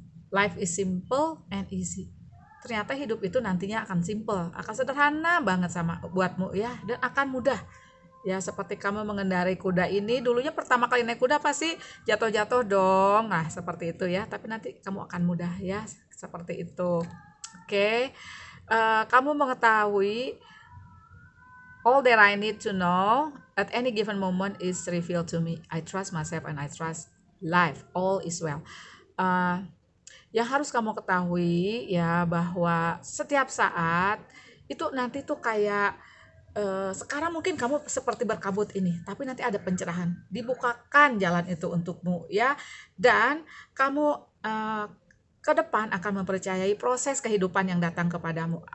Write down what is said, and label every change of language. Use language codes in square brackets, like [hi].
[id] Life is simple and easy. Ternyata hidup itu nantinya akan simple, akan sederhana banget sama buatmu ya, dan akan mudah. Ya seperti kamu mengendarai kuda ini, dulunya pertama kali naik kuda pasti jatuh-jatuh dong. Nah seperti itu ya, tapi nanti kamu akan mudah ya, seperti itu. [en] Oke, kamu mengetahui all that I need to know at any given moment is revealed to me. I trust myself and I trust life. All is well. [id] Yang harus kamu ketahui ya, bahwa setiap saat itu nanti tuh kayak sekarang mungkin kamu seperti berkabut ini, tapi nanti ada pencerahan, dibukakan jalan itu untukmu ya, dan kamu ke depan akan mempercayai proses kehidupan yang datang kepadamu.